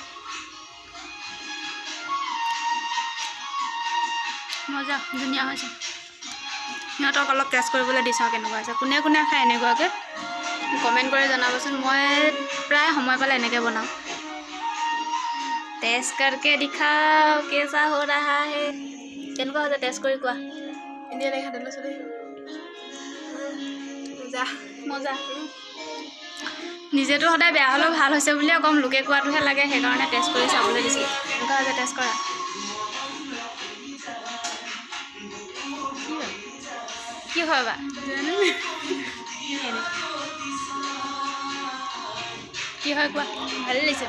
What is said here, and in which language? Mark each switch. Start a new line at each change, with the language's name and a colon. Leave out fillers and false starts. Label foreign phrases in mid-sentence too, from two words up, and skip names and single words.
Assamese: মজা, ধুনীয়া হৈছে। সিহঁতক অলপ টেষ্ট কৰিবলৈ দি চাওঁ কেনেকুৱা হৈছে। কোনে কোনে খায় এনেকুৱাকৈ কমেণ্ট কৰি জনাবচোন। মই প্ৰায় সময় পালে এনেকৈ বনাওঁ।
Hindi: টেষ্ট करके दिखाओ कैसा हो रहा है।
Assamese: কেনেকুৱা হৈছে টেষ্ট কৰি কোৱা। ইণ্ডিয়া দেখা দিলে চলে মজা মজা। নিজেতো সদায় বেয়া হ'লেও ভাল হৈছে বুলিয়ে কম, লোকে কোৱাটোহে লাগে, সেইকাৰণে টেষ্ট কৰি চাবলৈ দিছোঁ। কেনেকুৱা হৈছে টেষ্ট কৰা। কি হয় বা কি হয় কোৱা। ভালে লাগিছে।